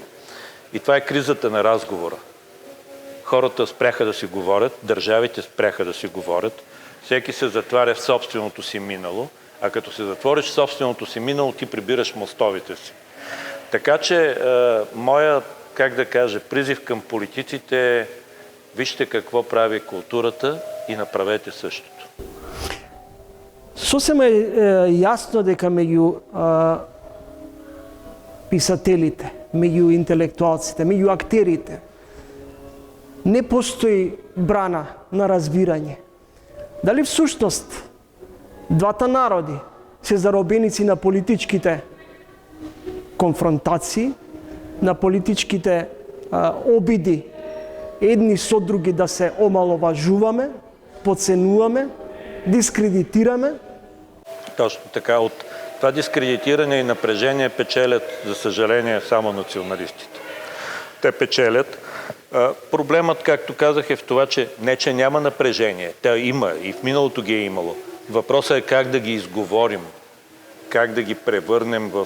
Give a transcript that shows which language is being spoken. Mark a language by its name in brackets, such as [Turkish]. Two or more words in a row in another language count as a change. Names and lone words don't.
[Bulgarian] И това е кризата на разговора. Хората спряха да си говорят, държавите спряха да си говорят, всеки се затваря в собственото си минало, а като се затвориш в собственото си минало, ти прибираш мостовите си. Така че моя, призив към политиците е: вижте какво прави културата и направете същото. [Macedonian] Сосема е јасно дека меѓу писателите, меѓу интелектуалците, меѓу актерите не постои брана на разбирање. Дали всушност двата народи се заробеници на политичките конфронтации, на политичките обиди едни со други да се омаловажуваме, подценуваме, дискредитираме? [Bulgarian] Точно така. От това дискредитиране и напрежение печелят, за съжаление, само националистите. Те печелят. Проблемът, както казах, е в това, че не че няма напрежение. Те има и в миналото ги е имало. Въпросът е как да ги изговорим, как да ги превърнем в...